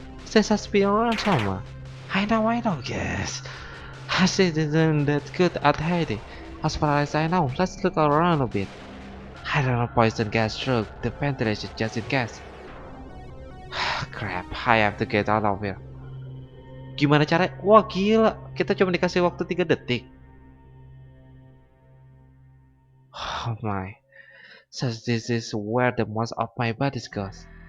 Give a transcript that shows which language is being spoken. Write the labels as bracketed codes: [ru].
[en] She has been around somewhere. I know, yes. She isn't that good at hiding. As far as I know, let's look around a bit. I don't know poison gas through the ventilation just in case. Crap, I have to get out of here. [id] Gimana cara? Wah gila, kita cuma dikasih waktu 3 detik. [en] Oh my. So this is where the most of my body goes.